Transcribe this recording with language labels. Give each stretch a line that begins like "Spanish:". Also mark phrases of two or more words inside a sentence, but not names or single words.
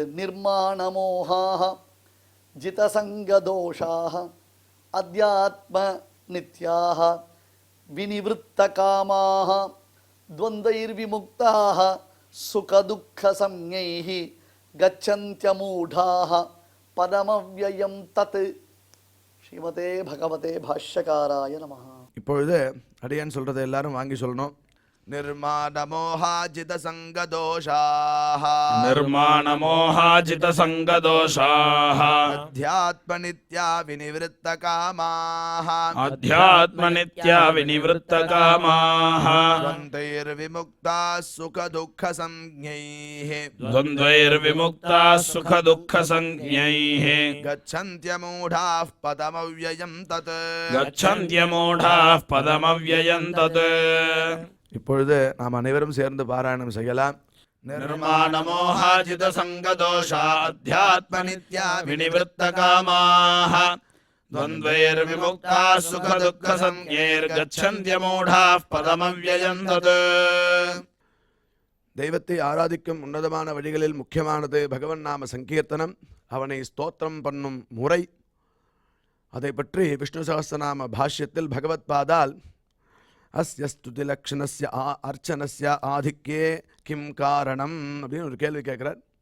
Sanskrit: निर्मान मोहाः जितसङ्गदोषाः अध्यात्म नित्याः विनिवृत्त कामाः द्वन्द्वैर्विमुक्ताः सुखदुःख संज्ञैः गच्छन्त्यमूढाः परमव्ययं तत्. श्रीमते भगवते भाष्यकाराय नमः.
Tamil: இப்பொழுது அடியான் சொல்றதை எல்லாரும் வாங்கி சொல்லணும்.
Sanskrit: निर्माणमोहाजित संगदोषाः निर्माणमोहाजित संगदोषाः अध्यात्मनित्या विनिवृत्तकामाः अध्यात्मनित्या विनिवृत्तकामाः द्वन्द्वैर्विमुक्ताः सुखदुःखसंज्ञैः द्वन्द्वैर्विमुक्ताः सुखदुःखसंज्ञैः गच्छन्त्यमूढाः पदमव्ययं तत् गच्छन्त्यमूढाः पदमव्ययं तत्.
Tamil: இப்பொழுது நாம் அனைவரும் சேர்ந்து பாராயணம் செய்யலாம்.
Sanskrit: निर्माणमोहाजित संगदोषा अध्यात्मनित्या विनिवृत्तकामाः द्वन्द्वैर्विमुक्ताः सुखदुःखसंज्ञैर्गच्छन्त्यमूढाः पदमव्ययं तत्.
Tamil: தெய்வத்தை ஆராதிக்கும் உன்னதமான வழிகளில் முக்கியமானது பகவன் நாம சங்கீர்த்தனம், அவனை ஸ்தோத்திரம் பண்ணும் முறை. அதை பற்றி விஷ்ணு சகஸ்ரநாம பாஷ்யத்தில் பகவத் பாதால்
Sanskrit: अस्य स्तुति लक्षणस्य अर्चनस्य आधिक्ये किं कारणम्
Tamil: அப்படின்னு ஒரு கேள்வி கேட்குறார்.